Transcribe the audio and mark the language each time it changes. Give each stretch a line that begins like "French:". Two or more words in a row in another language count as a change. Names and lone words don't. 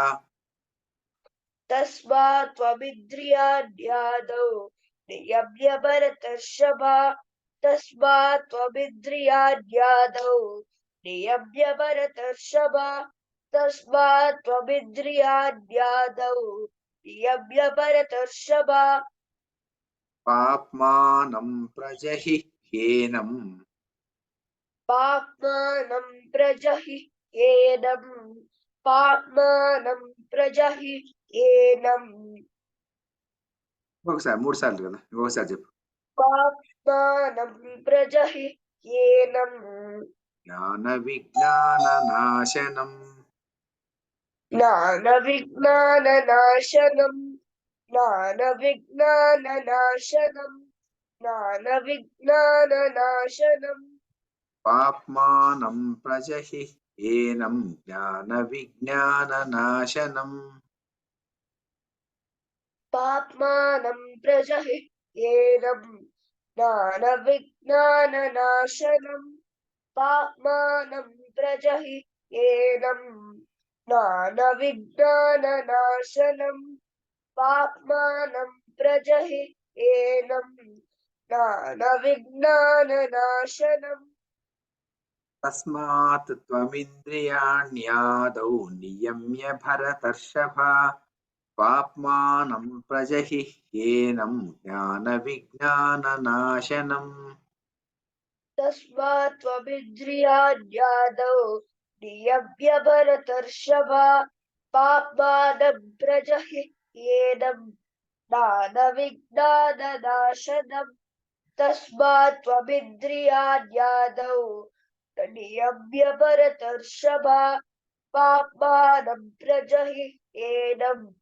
Sanskrit: तस्मात् त्वमिन्द्रियाण्यादौ नियम्य भरतर्षभ तस्मात् त्वमिन्द्रियाण्यादौ नियम्य भरतर्षभ तस्मात् त्वमिन्द्रियाण्यादौ नियम्य भरतर्षभ पाप्मानं प्रजहि ह्येनं पाप्मानं प्रजहि येनं पाप्मानं प्रजहि येनं
Telugu: ఒకసారి 3 సార్లు కదా ఒకసారి చెప్పు
Sanskrit: पाप्मानं प्रजहि येनं ज्ञान विज्ञान नाशनं ज्ञानविज्ञाननाशनं ज्ञानविज्ञाननाशनं ज्ञानविज्ञाननाशनं पाप्मानं प्रजहि येनं ज्ञान विज्ञान नाशनं पाप्मानं प्रजहि येनं ज्ञानविज्ञाननाशनं पाप्मानं प्रजहि येनं ज्ञानविज्ञाननाशनं पाप्मानं प्रजहि येनं ज्ञानविज्ञाननाशनम् तस्मात् त्वमिन्द्रियाण्यादौ नियम्य भरतर्षभ पाप्मानं प्रजहि येनं ज्ञान विज्ञान नाशनं तस्मात् त्वमिन्द्रियाण्यादौ नियम्य भरतर्षभा पाप्मानं प्रजहि येनं ज्ञानविज्ञाननाशनम् तस्मात् त्वमिन्द्रियाण्यादौ नियम्य भरतर्षभा पाप्मानं प्रजहि येनं